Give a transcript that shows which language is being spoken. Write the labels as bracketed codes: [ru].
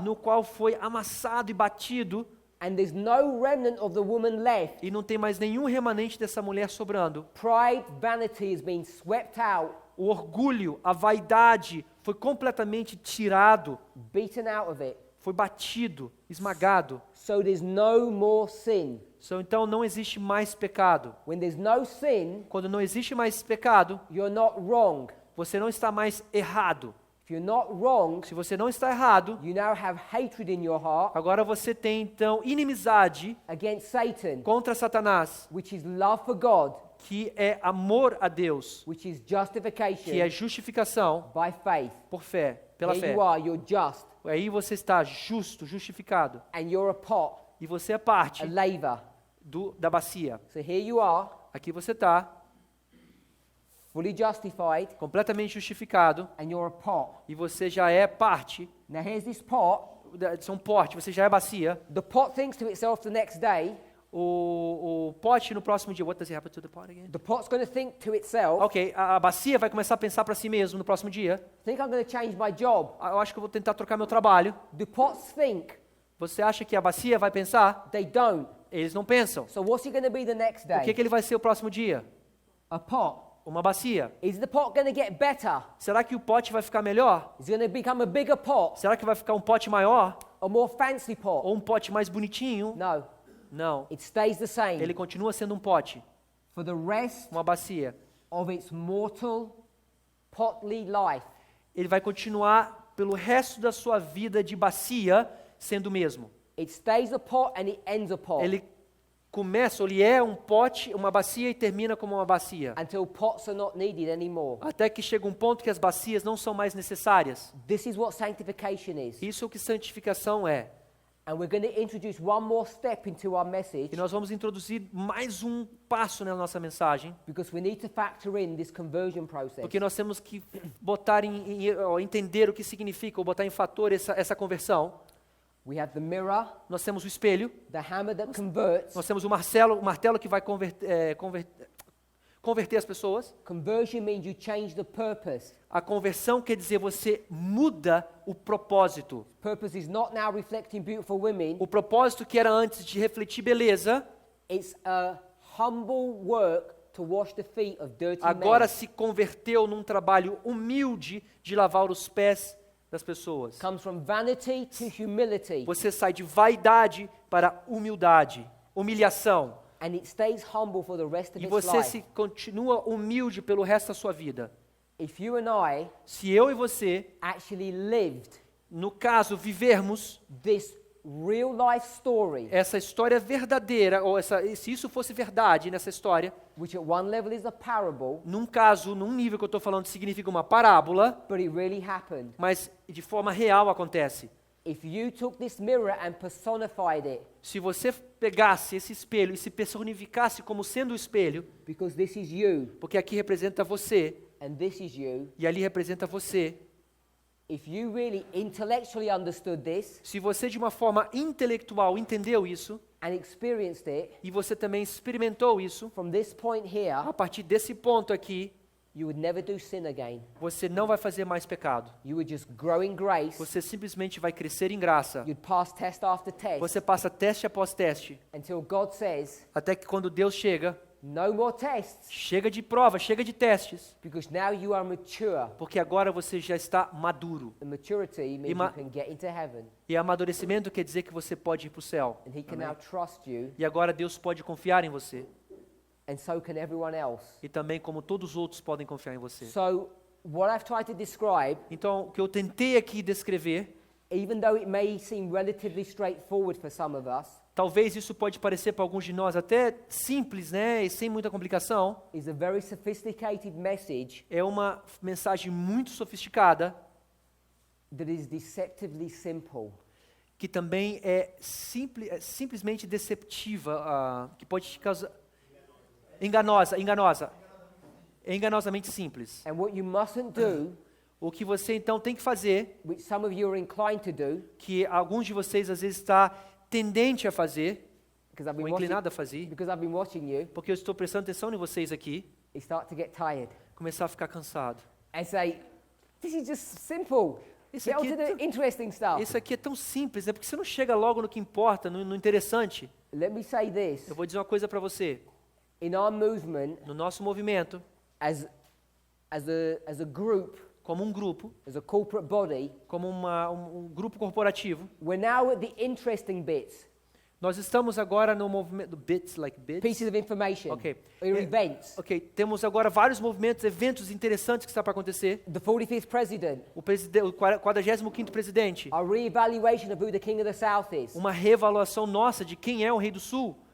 [pt] no qual foi amassado e batido, [en] and there's no remnant of the woman left. [pt] e não tem mais nenhum remanente dessa mulher sobrando. [en] Pride, vanity has been swept out, [pt] O orgulho, a vaidade foi completamente tirado, [en] beaten out of it. [pt] foi batido, esmagado. [en] So there's no more sin. [pt] Então não existe mais pecado. [en] When there's no sin, [pt] Quando não existe mais pecado, [en] you're not wrong. [pt] você não está mais errado. [en] If If you're not wrong, [pt] Se você não está errado, [en] you now have hatred in your heart [pt] agora você tem então inimizade [en] against Satan, [pt] contra Satanás, [en] which is love for God, [pt] que é amor a Deus, [en] which is [pt] que é [en] justification [pt] justificação [en] by faith. [pt] por fé, pela [en] Here [pt] fé. [en] you are, you're just, [pt] Aí você está justo, justificado, [en] and you're a pot, [pt] e você é parte [en] a laver. [pt] da bacia. [en] So here you are, [pt] Aqui você está [en] fully justified, [pt] completamente justificado, [en] and you're a pot. [pt] e você já é parte, [en] Now here's this pot. [pt] são pote, você já é bacia. [en] The pot thinks to itself the next day, [pt] O pote no próximo dia, [en] what does it happen to the pot again? the pot's going to think to itself, [pt] Ok, a bacia vai começar a pensar para si mesmo no próximo dia. [en] think I'm going to change my job. [pt] Eu acho que eu vou tentar trocar meu trabalho. [en] Do pots think? [pt] Você acha que a bacia vai pensar? [en] They don't. [pt] Eles não pensam. [en] So what's it going to be the next [pt] O [en] day? [pt] que ele vai ser o próximo dia? [en] A pot. [pt] Uma bacia. [en] Is the pot going to get better? [pt] Será que o pote vai ficar melhor? [en] Is it going to become a bigger pot? [pt] Será que vai ficar um pote maior? [en] A more fancy pot? [pt] Ou um pote mais bonitinho? [en] No. [pt] Não. [en] It stays the same [pt] Ele continua sendo um pote, [en] for the rest [pt] uma bacia. [en] of its mortal, potly life. [pt] Ele vai continuar pelo resto da sua vida de bacia sendo o mesmo. [en] It stays a pot and it ends a pot [pt] Ele começa, ele é um pote, uma bacia e termina como uma bacia. [en] until pots are not needed anymore. [pt] Até que chega um ponto que as bacias não são mais necessárias. [en] This is what sanctification is. [pt] Isso é o que santificação é. [en] And we're going to introduce one more step into our message [pt] E nós vamos introduzir mais um passo na nossa mensagem, [en] because we need to factor in this conversion process. [pt] porque nós temos que botar entender o que significa, ou botar em fator essa conversão. [en] We have the mirror, [pt] Nós temos o espelho, [en] the hammer that converts. [pt] nós temos o martelo que vai converter as pessoas. [en] Conversion means you change the purpose. [pt] A conversão quer dizer você muda o propósito. [en] Purpose is not now reflecting beautiful women. [pt] O propósito que era antes de refletir beleza, [en] It's a humble work to wash the feet of dirty [pt] agora [en] men. [pt] se converteu num trabalho humilde de lavar os pés das pessoas. [en] Comes from vanity to humility. [pt] Você sai de vaidade para humildade, humilhação. [en] And it stays humble for the rest of [pt] E [en] its [pt] você [en] life. [pt] se continua humilde pelo resto da sua vida. [en] If you and I [pt] Se eu e você, [en] actually lived [pt] no caso, vivermos [en] this real life story, [pt] essa história verdadeira, ou se isso fosse verdade nessa história, [en] which at one level is a parable, [pt] num caso, num nível que eu estou falando, significa uma parábola, [en] but it really happened. [pt] mas de forma real acontece. [en] If you took this mirror and personified it, [pt] Se você pegasse esse espelho e se personificasse como sendo o espelho, [en] because this is you [pt] porque aqui representa você [en] and this is you, [pt] e ali representa você, [en] if you really intellectually understood this [pt] se você de uma forma intelectual entendeu isso, [en] and experienced it, [pt] e você também experimentou isso, [en] from this point here, [pt] a partir desse ponto aqui, [en] you would never do sin again. [pt] você não vai fazer mais pecado. [en] You would just grow in grace. [pt] Você simplesmente vai crescer em graça. [en] You'd pass test after test [pt] Você passa teste após teste, [en] until God says, [pt] até que quando Deus chega, [en] no more tests, [pt] chega de prova, chega de testes, [en] because now you are mature. [pt] porque agora você já está maduro. [en] And maturity means ma- you can get into heaven, [pt] E amadurecimento quer dizer que você pode ir para o céu. [en] and He can now trust you, [pt] E agora Deus pode confiar em você. [en] and so can everyone else. [pt] E também como todos os outros podem confiar em você. [en] So, what I've tried to describe, [pt] Então, o que eu tentei aqui descrever, [en] even though it may seem relatively straightforward for some of us, [pt] talvez isso pode parecer para alguns de nós até simples, né, e sem muita complicação, [en] is a very sophisticated message [pt] é uma mensagem muito sofisticada, [en] that is deceptively simple. [pt] que também é simplesmente deceptiva, que pode te causar... Enganosa. É enganosamente simples. [en] And what you mustn't do, [pt] O que você então tem que fazer, [en] which some of you are inclined to do, [pt] que alguns de vocês às vezes está tendente a fazer, [en] because I've [pt] ou [en] been watching, [pt] inclinado a fazer, [en] because I've been watching you, [pt] porque eu estou prestando atenção em vocês aqui, [en] is start to get tired [pt] começar a ficar cansado. [en] and say, "This is just simple. [pt] Isso [en] Get on [pt] aqui [en] to [pt] é [en] the [pt] tão- [en] interesting stuff." [pt] Isso aqui é tão simples, né? Porque você não chega logo no que importa, no interessante. [en] Let me say this: [pt] Eu vou dizer uma coisa para você. [en] in our movement, [pt] No nosso movimento, [en] as a group, [pt] como um grupo, [en] as a corporate body, [pt] como um grupo corporativo, [en] we're now at the interesting bits. [pt] Nós estamos agora no movimento bits, [en] like bits. pieces of information, Ok. or events. [pt] Ok, temos agora vários movimentos, eventos interessantes que está para acontecer. [en] The 45th president, [pt] O 45º presidente, [en] our re-evaluation of who the king of the south is. [pt] uma reavaliação nossa de quem é o rei do sul.